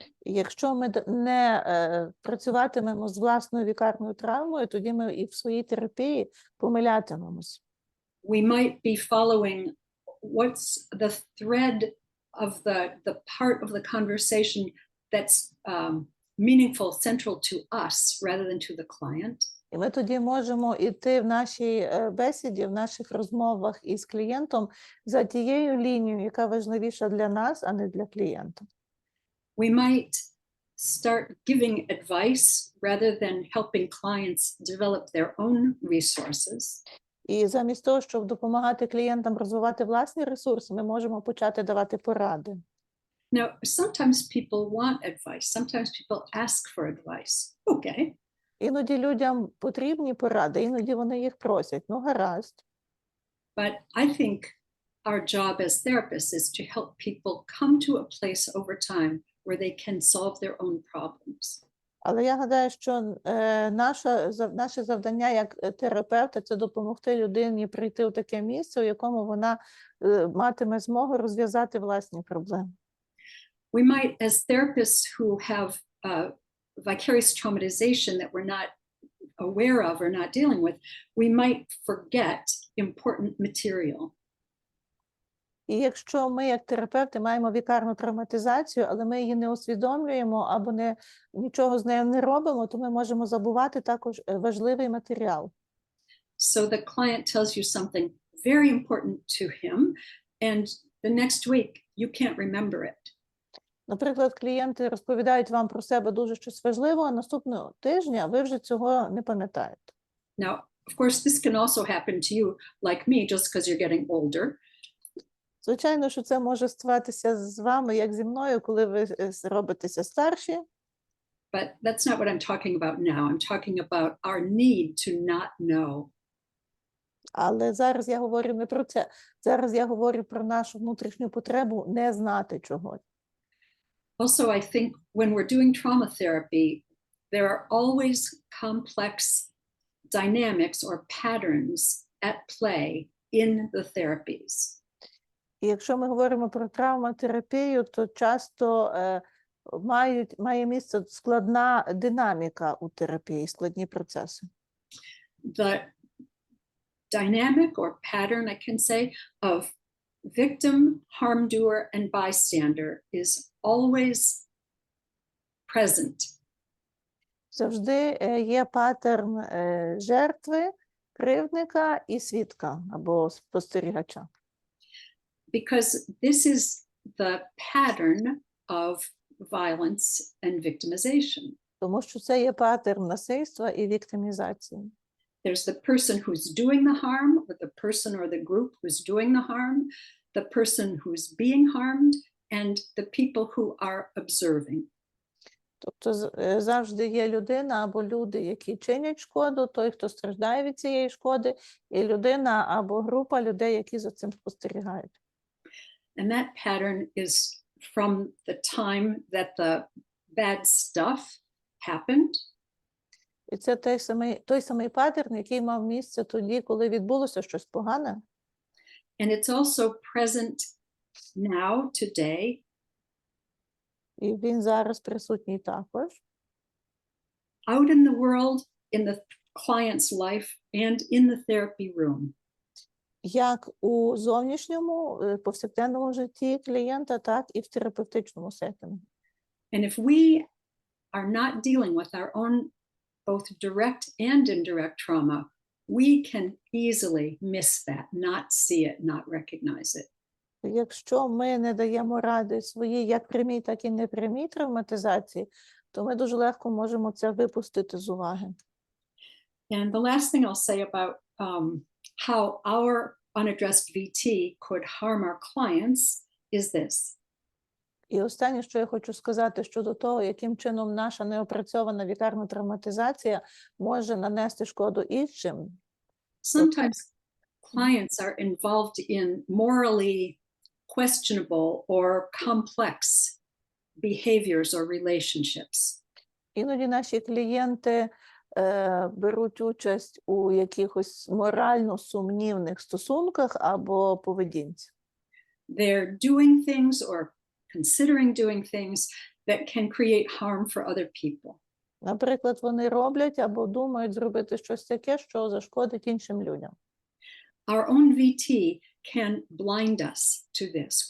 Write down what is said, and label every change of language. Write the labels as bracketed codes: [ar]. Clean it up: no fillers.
[uk] Якщо ми не працюватимемо з власною вікарною травмою, тоді ми і в своїй терапії помилятимемось. [en] We might be following what's the thread of the part of the conversation that's meaningful, central to us rather than to the client. [uk] І ми тоді можемо йти в нашій бесіді, в наших розмовах із клієнтом за тією лінією, яка важливіша для нас, а не для клієнта. [en] We might start giving advice rather than helping clients develop their own resources. [uk] І замість того, щоб допомагати клієнтам розвивати власні ресурси, ми можемо почати давати поради. [en] Now, sometimes people want advice. Sometimes people ask for advice. Okay. [uk] Іноді людям потрібні поради, іноді вони їх просять. Ну, гаразд. [en] But I think our job as therapists is to help people come to a place over time where they can solve their own problems. [uk] Але я гадаю, що наше завдання як терапевта – це допомогти людині прийти у таке місце, у якому вона матиме змогу розв'язати власні проблеми. [en] We might, as therapists who have vicarious traumatization that we're not aware of or not dealing with, we might forget important material. [uk] І якщо ми, як терапевти, маємо вікарну травматизацію, але ми її не усвідомлюємо або нічого з нею не робимо, то ми можемо забувати також важливий матеріал. [en] So the client tells you something very important to him, and the next week you can't remember it. [uk] Наприклад, клієнти розповідають вам про себе дуже щось важливе, а наступного тижня ви вже цього не пам'ятаєте. [en] Now, of course, this can also happen to you, like me, just because you're getting older. [uk] Звичайно, що це може ставатися з вами, як зі мною, коли ви робитеся старші. [en] But that's not what I'm talking about now. I'm talking about our need to not know. [uk] Але зараз я говорю не про це. Зараз я говорю про нашу внутрішню потребу не знати чогось. [en] Also, I think when we're doing trauma therapy, there are always complex dynamics or patterns at play in the therapies. [uk] І якщо ми говоримо про травматерапію, то часто має місце складна динаміка у терапії, складні процеси. [en] The dynamic or pattern, I can say, of victim, harm doer, and bystander is always present. [uk] Завжди є паттерн жертви, кривдника і свідка або спостерігача. [en] Because this is the pattern of violence and victimization. [uk] Тому що це є паттерн насильства і віктимізації. [en] There's the person who's doing the harm, or the person or the group who's doing the harm, the person who's being harmed, and the people who are observing. [uk] Тобто завжди є людина або люди, які чинять шкоду, той, хто страждає від цієї шкоди, і людина або група людей, які за цим спостерігають. [en] And that pattern is from the time that the bad stuff happened. [uk] І це той самий паттерн, який мав місце тоді, коли відбулося щось погане. [en] And it's also present now, today, [uk] І він зараз присутній також. [en] out in the world, in the client's life, and in the therapy room. [uk] Як у зовнішньому, повсякденному житті клієнта, так і в терапевтичному сеттингу. [en] And if we are not dealing with our own both direct and indirect trauma, we can easily miss that, not see it, not recognize it. [uk] Якщо ми не даємо ради своїй як прямій, так і непрямій травматизації, то ми дуже легко можемо це випустити з уваги. [en] And the last thing I'll say about how our unaddressed VT could harm our clients is this. [uk] І останнє, що я хочу сказати щодо того, яким чином наша неопрацьована вікарна травматизація може нанести шкоду іншим. [en] Sometimes clients are involved in morally questionable or complex behaviors or relationships. [uk] Іноді наші клієнти беруть участь у якихось морально сумнівних стосунках або поведінці. [en] They're doing things or considering doing things that can create harm for other people. [uk] Наприклад, вони роблять або думають зробити щось таке, що зашкодить іншим людям. [en] Our own VT can blind us to this.